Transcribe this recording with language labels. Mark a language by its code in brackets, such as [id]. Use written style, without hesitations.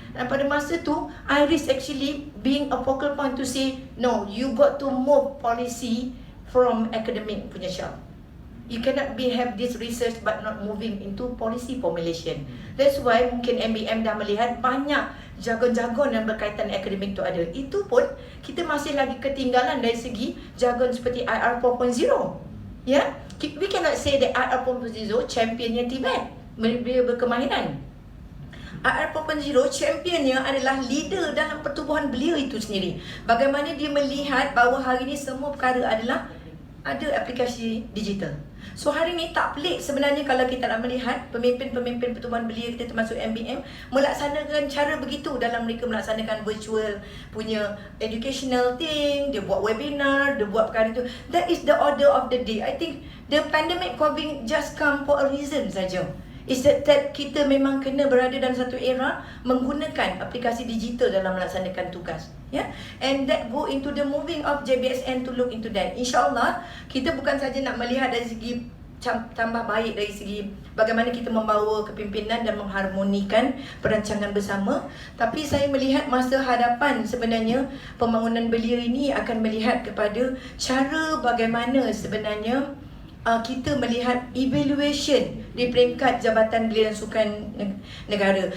[ms] Dan pada masa tu [en] IRIS actually being a focal point to say, no, you got to move policy from academic [ms] punya [en] shelf. You cannot have this research but not moving into policy formulation. That's why [ms] mungkin MBM dah melihat banyak jargon-jargon yang berkaitan akademik tu ada. Itu pun kita masih lagi ketinggalan dari segi jargon seperti IR 4.0. [en] Ya, we cannot say that IR 4.0 [ms] championnya Tibet, beliau berkemahiran. IR 4.0 championnya adalah leader dalam pertubuhan beliau itu sendiri. Bagaimana dia melihat bahawa hari ini semua perkara adalah ada aplikasi digital. So hari ni tak pelik sebenarnya kalau kita nak melihat pemimpin-pemimpin pertubuhan belia kita termasuk MBM melaksanakan cara begitu dalam mereka melaksanakan virtual punya [en] educational thing, [ms] dia buat webinar, dia buat perkara itu. [en] That is the order of the day. I think the pandemic COVID just come for a reason [ms] saja. [en] Is that [ms] kita memang kena berada dalam satu era menggunakan aplikasi digital dalam melaksanakan tugas, ya. [en] And that go into the moving of JBSN to look into that. [ms] InsyaAllah kita bukan saja nak melihat dari segi tambah baik dari segi bagaimana kita membawa kepimpinan dan mengharmonikan perancangan bersama, tapi saya melihat masa hadapan sebenarnya pembangunan belia ini akan melihat kepada cara bagaimana sebenarnya kita melihat evaluation di peringkat Jabatan Belia dan Sukan Negara.